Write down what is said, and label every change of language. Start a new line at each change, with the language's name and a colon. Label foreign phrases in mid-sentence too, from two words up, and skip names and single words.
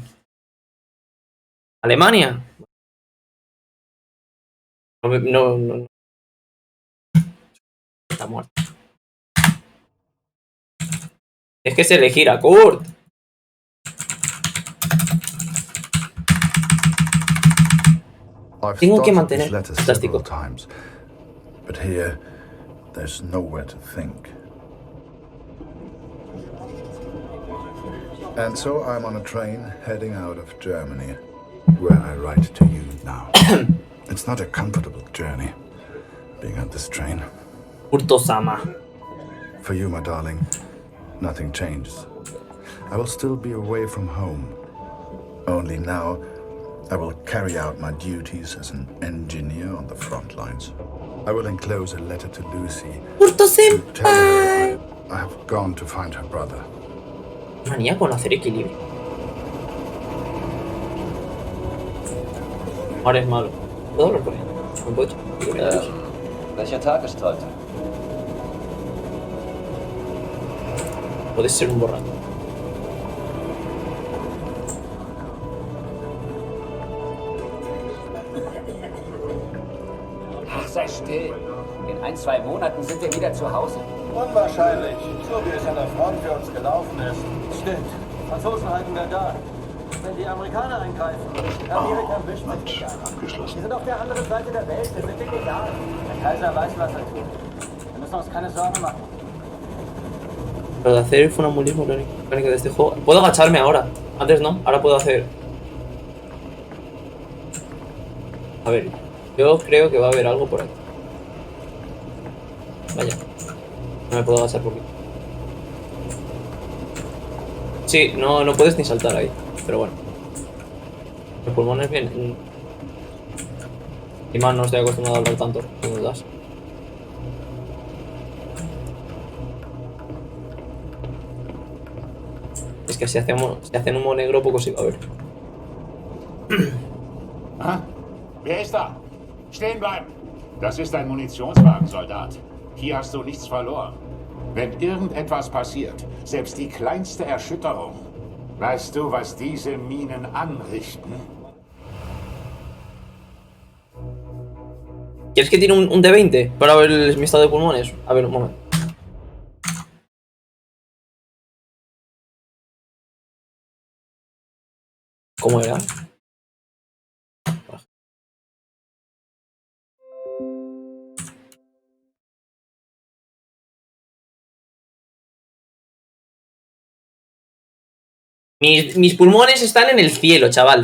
Spanish: Alemania. No. Está muerto. Es que es elegir a Kurt. Tengo que mantener. Fantástico.
English: But here, there's nowhere to think. And so I'm on a train heading out of Germany, where I write to you now. It's not a comfortable journey, being on this train. Kurto-sama. For you, my darling, nothing changes. I will still be away from home. Only now, I will carry out my duties as an engineer on the front lines. I will enclose a letter to Lucy. To tell her I have gone to find her brother.
Spanish: Manía con hacer equilibrio. Ahora es malo. ¿Puedo hablar con él? ¿No puedo?
German: Welcher Tag ist heute?
Spanish: Puedes ser un borracho.
German: Ach, sei still. In 1-2 Monaten sind wir wieder zu Hause. Unwahrscheinlich, so wie es an der Front für uns gelaufen ist. Stimmt. Franzosen halten wir da. Wenn die Amerikaner eingreifen, Amerika wischt sich nicht an. Wir sind auf der anderen Seite der Welt, wir sind denen egal. Der Kaiser weiß, was er tut. Wir müssen uns keine Sorgen machen.
Spanish: Lo de hacer el funambulismo mecánico de este juego. Puedo agacharme ahora. Antes no, ahora puedo hacer. A ver, yo creo que va a haber algo por aquí. Vaya. No me puedo agachar porque. Sí, no puedes ni saltar ahí. Pero bueno. Los pulmones bien. Y más no estoy acostumbrado a hablar tanto como das. Es que si hacen humo negro poco se va a ver.
German: Ah, wer ist da? Stehen bleiben! Das ist ein Munitionswagen, Soldat. Hier hast du nichts verloren. Wenn irgendetwas passiert, selbst die kleinste Erschütterung, weißt du, was diese Minen anrichten?
Spanish: ¿Quieres que tire un D20 para ver mi estado de pulmones? A ver, un momento. ¿Cómo era? Mis pulmones están en el cielo, chaval.